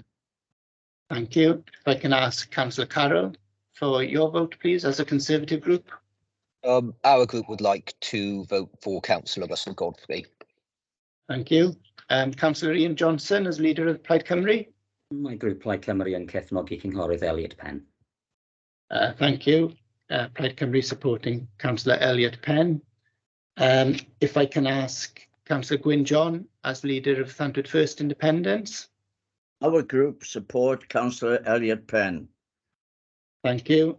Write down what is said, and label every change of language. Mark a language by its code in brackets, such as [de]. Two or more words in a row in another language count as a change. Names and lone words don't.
[en] Thank you. If I can ask Councillor Carroll for your vote, please, as a Conservative group. Our group would like to vote for Councillor Russell Godfrey. Thank you. Councillor Ian Johnson as leader of Plaid Cymru. My group [cy] Plaid Cymru yn cefnogi cynghorydd Elliott Penn. [en] Thank you. Plaid Cymru supporting Councillor Elliott Penn. If I can ask Councillor Gwyn John as leader of Llantwit First Independence. Our group support Councillor Elliott Penn. Thank you.